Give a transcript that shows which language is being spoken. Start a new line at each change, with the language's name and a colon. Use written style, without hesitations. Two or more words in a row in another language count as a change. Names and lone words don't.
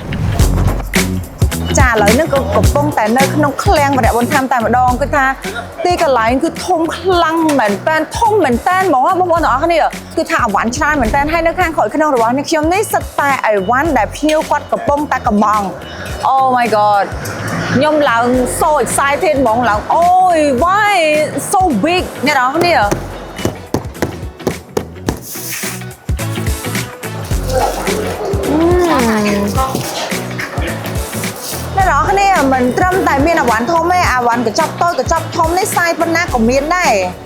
Khmer: ចាឥឡូវនេះក៏កំពុងតែនៅក្នុងឃ្លាំងបរិយាបន្ថែមតែម្ដងគឺថាទីកន្លែងគឺធំខ្លាំងមែនតើធំមែ នតើហ្មងបងប្អូនទាំងអស់គ្នាគឺថាអវ៉ាន់ច្រើនមែនតើហើយនៅខាងក្រោយក្នុងរបស់នេះខ្ញុំនេះសិតតែអីវ៉ាន់ដែលភ្ញៀវគាត់កំពុងតែកំង
English: Oh my god
Khmer: ខ្ញុំឡើង
English: so excited
Khmer: ហ្មងឡើងអូយ
English: why so big
Khmer: អ្នកទាំងអស់គ្នាអ្នកនរគ្នាមិនត្រឹមតែមានអវ៉ាន់ធំទេអវ៉ាន់កញ្ចប់តូចកញ្ចប់ធំនេះសាយប៉ុណ្ណាក៏មានដែរ